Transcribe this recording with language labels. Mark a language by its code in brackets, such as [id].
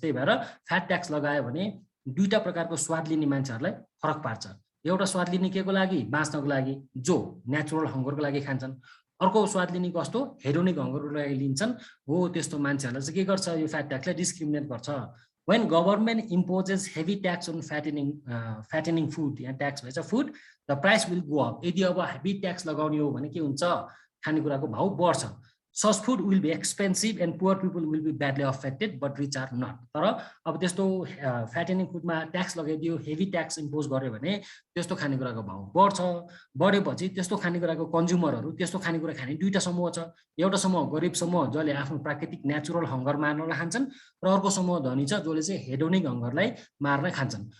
[ne] त्यही भएर fat tax लगायो भने दुईटा प्रकारको स्वाद लिने मान्छेहरूलाई फरक पार्छ। एउटा स्वाद लिने के को लागि, बाँच्नको लागि, जो नेचुरल हङ्गरको लागि खान्छन्। अर्को स्वाद लिने कस्तो, हेडोनिक हङ्गरको लागि लिन्छन्, हो त्यस्तो मान्छेहरूलाई चाहिँ के गर्छ, यो फ्याट ट्याक्सले डिस्क्रिमिनेट गर्छ। [en] when government imposes heavy tax on fattening food, [ne] यहाँ ट्याक्स भएछ food, [en] the price will go up। [ne] यदि अब हेभी ट्याक्स लगाउने हो भने के हुन्छ, खानेकुराको भाउ बढ्छ। [en] Such food will be expensive and poor people will be badly affected, but rich are not। [ne] तर अब त्यस्तो फ्याटेनिङ फुडमा ट्याक्स लगाइदियो, हेभी ट्याक्स इम्पोज गर्यो भने त्यस्तो खानेकुराको भाउ बढ्छ। बढेपछि त्यस्तो खानेकुराको कन्ज्युमरहरू, त्यस्तो खानेकुरा खाने दुईटा समूह छ। एउटा समूह गरिब समूह जसले आफ्नो प्राकृतिक नेचुरल हङ्गर मार्नलाई खान्छन्, र अर्को समूह धनी छ जसले चाहिँ हेडोनिक हङ्गरलाई मार्न खान्छन्।